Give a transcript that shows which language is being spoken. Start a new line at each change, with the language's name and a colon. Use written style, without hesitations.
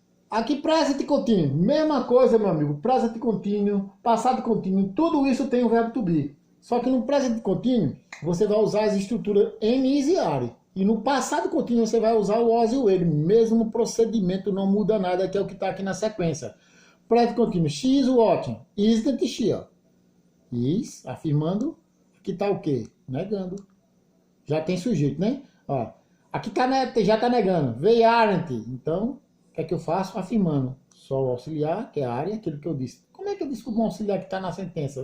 Portuguese: Aqui, present contínuo, mesma coisa, meu amigo, present contínuo, passado contínuo, tudo isso tem o verbo to be. Só que no present contínuo, você vai usar as estruturas am, is e are. E no passado contínuo, você vai usar o was e o ele. Mesmo procedimento, não muda nada, que é o que está aqui na sequência.
English: Present contínuo, she is watching, isn't she?
Portuguese: Is, afirmando, aqui está o quê? Negando. Já tem sujeito, né? Ó, aqui já está negando,
English: they aren't.
Portuguese: Então, o que é que eu faço? Afirmando. Só o auxiliar, que é a área, aquilo que eu disse. Como é que eu descubro um auxiliar que está na sentença?